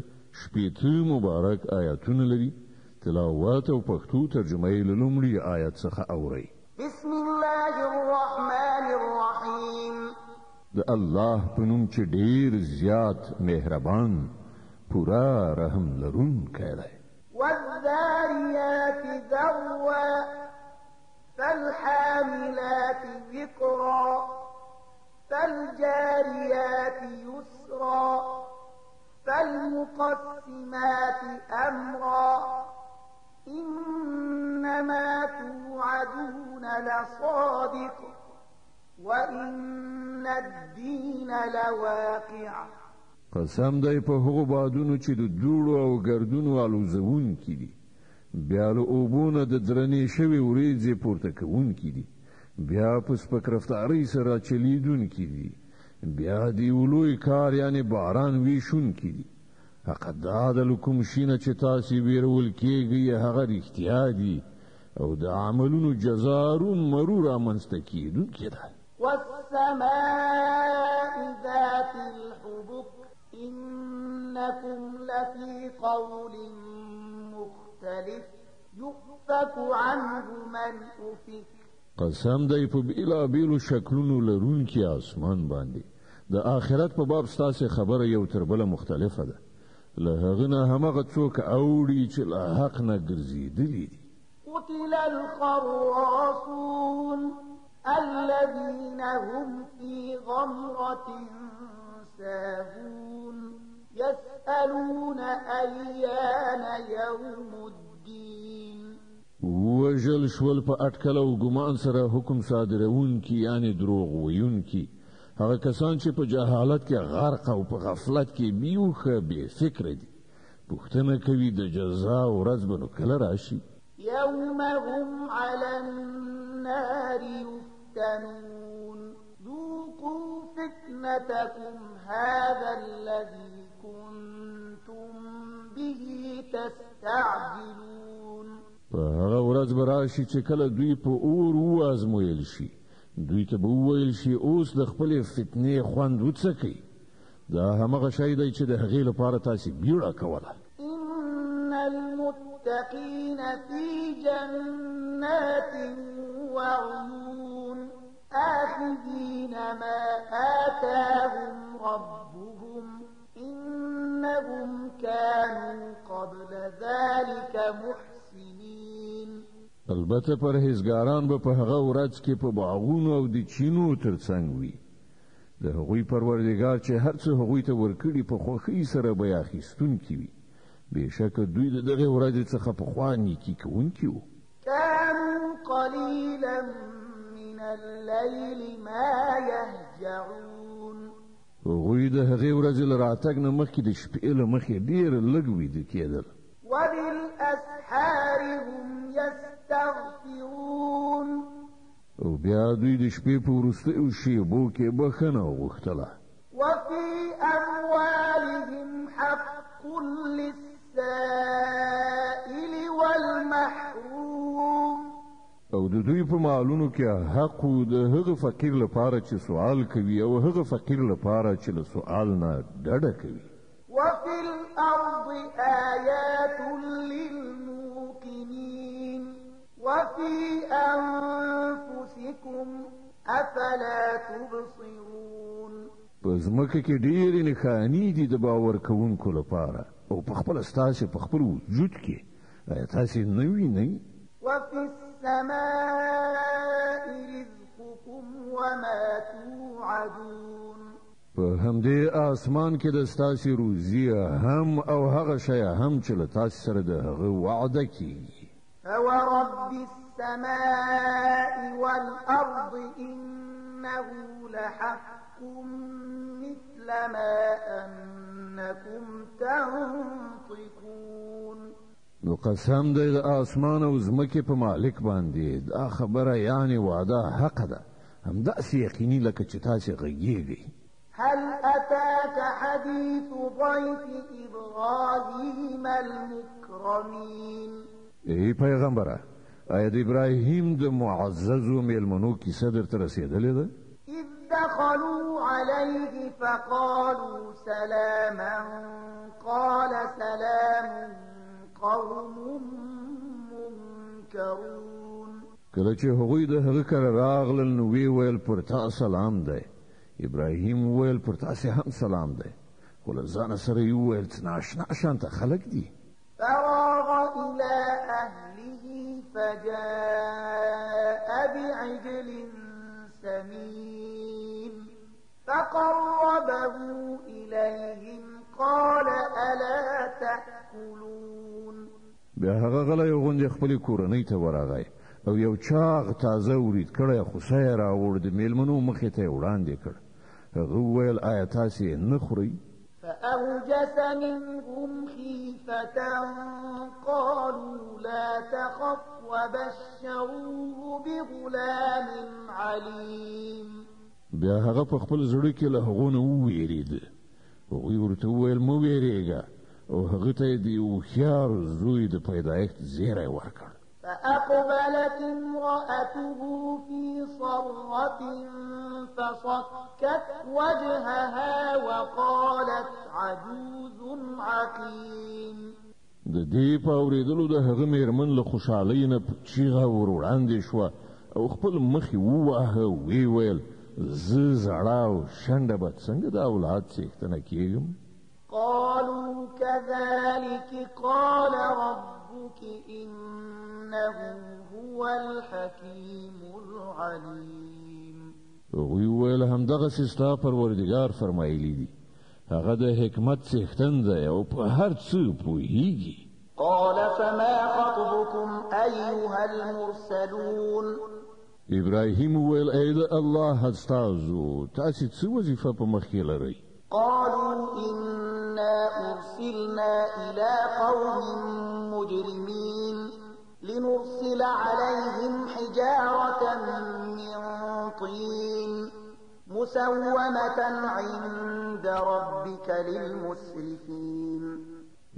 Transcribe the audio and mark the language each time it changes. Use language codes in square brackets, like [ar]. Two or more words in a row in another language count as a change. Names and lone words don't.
[ps] 80 مبارک آیاتونه لري. تلاوت او پښتو ترجمه یې له لومړي آیت څخه اورئ. [ar] بسم الله الرحمن الرحیم. [ps] د الله په نوم چې ډېر زیات مهربان پورا رحم لرونکی دی. [ar] والذاريات ذروا فالحاملات ذكرا فالجاريات يسرا فالمقسمات أمرا إنما توعدون لصادق وإن الدين لواقع. [ps] قسم دی په هغو بادونو چې د دوړو او ګردونو الوزونکي دي بیا له اوبونه د درنې شوې وریځې پورته کوونکي دي بیا په سپک رفتارۍ سره چلیدونکي دي بیا د یو لوی کار یعنې باران ویشونکي دي. حق دا د کوم شي نه چې تاسې ویرول کېږئ هغه رښتیا دي او د عملونو جزا رومرو رامنځته کېدونکې ده. [ar] والسماء ذات الحبك إنكم لفي قول مختلف يؤفك عنه من أفك. [ps] قسم دی په بیلابیلو شکلونو لرونکي اسمان باندې د آخرت په باب ستاسې خبره یو تر بله مختلفه ده. له هغه نه همغه څوک اوړي چې له حق نه ګرځېدلي دي. [ar] قتل الخراصون الذين هم في غمرة ساهون يسألون أيان يوم الدين. [ps] وژل شول په اټکل او ګمان سره حکم صادرونکي یعنی دروغ ویونکي هغه کسان چې په جهالت کې غرق او په غفلت کې بیوخه بې فکر دي. پوښتنه کوي د جزا ورځ به نو کله راشي. [ar] يوم هم على النار يفتنون ذوقوا فتنتكم هذا الذي كنتم به تستعجلون [ps] په هغه ورځ به راشي چې کله دوی په اور وازمویل شي دوی ته به وویل شي اوس د خپلې فتنې خوند وڅکئ دا همغه شی دی چې د هغې لپاره تاسې بیړه کوله [ar] إن المتقين في جنات وعيون آخذين ما آتاهم ربهم إنهم كانوا قبل ذلك محسنين [ps] البته پرهیزګاران به په هغه ورځ کې په باغونو او د چینو ترڅنګ وي د هغوی پروردګار چې هر څه هغوی ته ورکړي په خوښۍ سره به یې اخیستونکي وي بېشکه دوی د دغې ورځې څخه پخوا نیکي کوونکي وو [ar] كانوا قليلا من الليل ما يهجعون [ps] هغوی د هغې ورځې له راتګ نه مخکې د شپې له مخې ډېر لږ ویده کېدل [ar] وبالأسحار هم يستغفرون [ps] او بیا دوی د شپې په وروستیو شېبو کې بخښنه وغوښتله [ar] وفي أموالهم حق للسائل والمحروم [ps] او د دوی په مالونو کې حق د هغه فقیر لپاره چې سوال کوي او هغه فقیر لپاره چې له سوال نه ډډه کوي [ar] وفي الأرض آيات للموقنين وفي أنفسكم أفلا تبصرون [ps] په ځمکه کې ډېرې نښانې دي د باور کوونکو لپاره او په خپله ستاسې په خپل وجود کې آیا تاسې نه وینئ [ar] وفي السماء رزقكم وما توعدون [ps] په همدې آسمان کې د ستاسې روزي هم او هغه شی هم چې له تاسې سره د هغه وعده کیږي [ar] فورب السماء والأرض إنه لحق مثل ما أنكم تنطقون [ps] نو قسم دی د آسمان او ځمکې په مالک باندې دا خبره یعنی وعده حق ده همداسې یقیني لکه چې تاسې غږیږئ [ar] هل أتاك حديث ضيف إبراهيم المكرمين [ps] ای پیغمبره آیا د ابراهیم د معززو میلمنو کیسه درته رسېدلې ده [ar] إذ دخلوا عليه فقالوا سلاما قال سلام قوم منكرون [ps] کله چې هغوی د هغه کره راغلل نو وی ویل پر تا سلام دی ابراهیم ویل پر تاسې هم سلام دی خو له ځانه سره یې وویل څه ناشنا شانته خلک دي [ar] فراغ إلى أهله فجاء بعجل سمين فقربه إليهم قال ألا تأكلون [ps] بیا هغه غلی غوندې خپلې کورنۍ ته ورغی او یو چاغ تازه ورید کړی خوسه یې راوړ د میلمنو مخې ته یې وړاندې کړ هغه وویل آیا تاسې نه خورئ [ar] فأوجس منهم خيفة قالوا لا تخف وبشروه بغلام عليم [ps] بیا هغه په خپل زړه کې له هغو نه وویرېد هغوی ورته وویل مه ویرېږه او هغه ته یې د یو هوښیار زوی د پیدایښت زیری ورکړ [ar] فأقبلت امرأته في صرة فصكت وجهها وقالت عجوز عقيم [ps] د دې په اورېدلو د هغه میرمن له خوشحالۍ نه چیغه ور وړاندې شوه او خپل مخ یې وواهه ویې ویل زه زړه او شنډه به څنګه د اولاد څښتنه کېږم [ar] قالوا كذلك قال ربك إنه هو الحكيم العليم [ps] هغوی وویل همدغسې ستا پروردګار فرمایلی دي هغه د حکمت څښتن دی او په هر څه پوهیږي [ar] قال فما خطبكم أيها المرسلون [ps] ابراهیم وویل ای د الله استازو تاسې څه وظیفه په مخ کې لرئ [ar] قالوا إنا أرسلنا إلى قوم مجرمين لنرسل عليهم حجارة من طين مسومة عند ربك للمسرفين